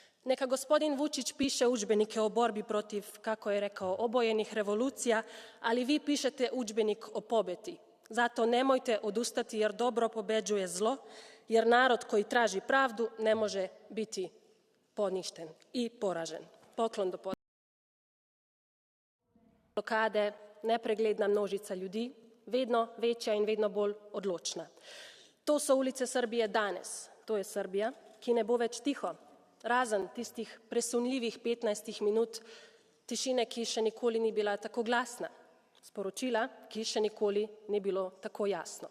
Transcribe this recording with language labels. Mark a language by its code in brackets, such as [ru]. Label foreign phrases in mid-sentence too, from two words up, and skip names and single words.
[sr] Neka gospodin Vučić piše udžbenike o borbi protiv, kako je rekao, obojenih revolucija, ali vi pišete udžbenik o pobedi. Zato nemojte odustati jer dobro pobeđuje zlo, jer narod koji traži pravdu ne može biti poništen i poražen. [sl] Poklon do blokade, nepregledna množica ljudi, vedno večja in vedno bolj odločna. To so ulice Srbije danes. To je Srbija, ki ne bo več tiho, razen tistih presunljivih 15 minut tišine, ki še nikoli ni bila tako glasna. Sporočila, ki še nikoli ni bilo tako jasno.